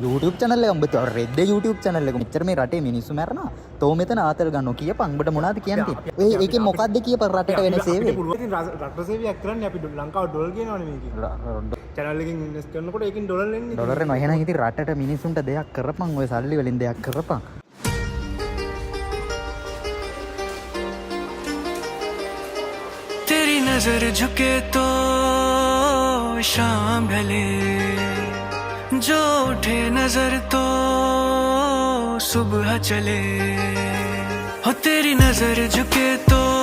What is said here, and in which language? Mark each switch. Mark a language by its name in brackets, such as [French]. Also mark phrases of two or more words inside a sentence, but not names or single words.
[Sinhala] YouTube channel එක උඹ රෙද්ද YouTube channel එක මෙච්චර මේ රටේ මිනිස්සු මැරනවා. තෝ මෙතන ආතල් ගන්නවා කියපන් උඹට මොනවද කියන්නේ? ඔය ඒකේ මොකද්ද කියපන් රටට වෙන සේවය. ඉතින් රට සේවයක් කරන්නේ අපි ලංකාව ඩොලර් කියනවනේ මේකේ. channel එකකින් ඉන්වෙස්ට් කරනකොට ඒකෙන් ඩොලර් එන්නේ. ඩොලර් එනවා. එහෙනම් ඉතින් රටට මිනිස්සුන්ට දෙයක් කරපන්. ඔය සල්ලි වලින් දෙයක් කරපන්. [Hindi] तेरी नजर झुके तो शाम ढले, जो उठे नजर तो सुबह चले। हो तेरी नजर झुके तो